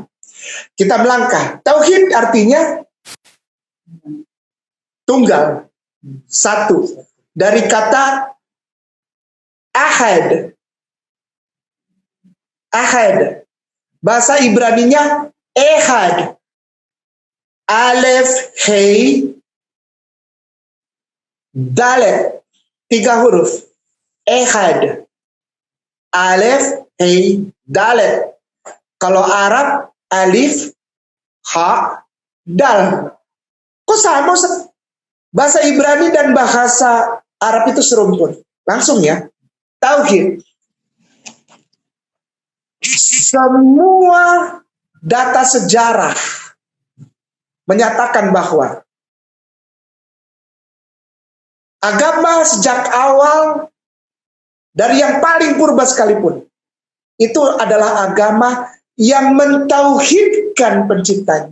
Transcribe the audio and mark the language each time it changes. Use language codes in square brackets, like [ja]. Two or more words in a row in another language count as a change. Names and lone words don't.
[id] Kita melangkah. Tauhid artinya tunggal, satu. Dari kata ahad. Ahad. Bahasa Ibraninya ehad. Alef, hei, dalet. 3 huruf. Ehad. Alef, hei, dalet. Kalau Arab, alif, ha, dal. Kok sama? Bahasa Ibrani dan bahasa Arab itu serumpun. Langsung ya. Tauhid. Semua data sejarah menyatakan bahwa agama sejak awal dari yang paling purba sekalipun itu adalah agama yang mentauhidkan penciptanya.